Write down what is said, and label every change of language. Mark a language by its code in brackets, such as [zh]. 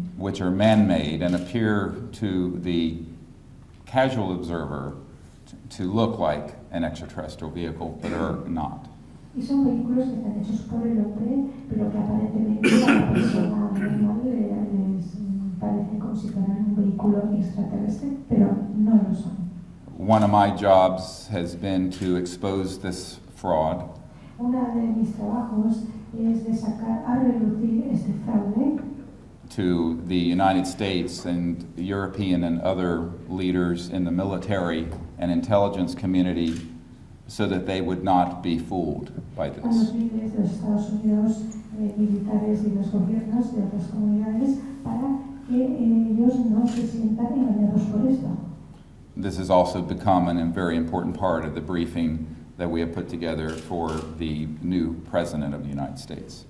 [en] Which are man-made and appear to the casual observer to look like an extraterrestrial vehicle, but are not. [es] Y son vehículos que están hechos por el hombre, pero que aparentemente a la persona normal les parece como si fueran un vehículo extraterrestre, pero no lo son. [en] One of my jobs has been to expose this fraud. [es] Una de mis trabajos es de sacar a relucir este fraude [en] to the United States and European and other leaders in the military and intelligence community so that they would not be fooled by [es] a los [en] this. [es] líderes de los Estados Unidos, militares y los gobiernos de otras comunidades para que ellos no se sientan engañados por esto. [en] This has also become a very important part of the briefing that we have put together for the new President of the United States.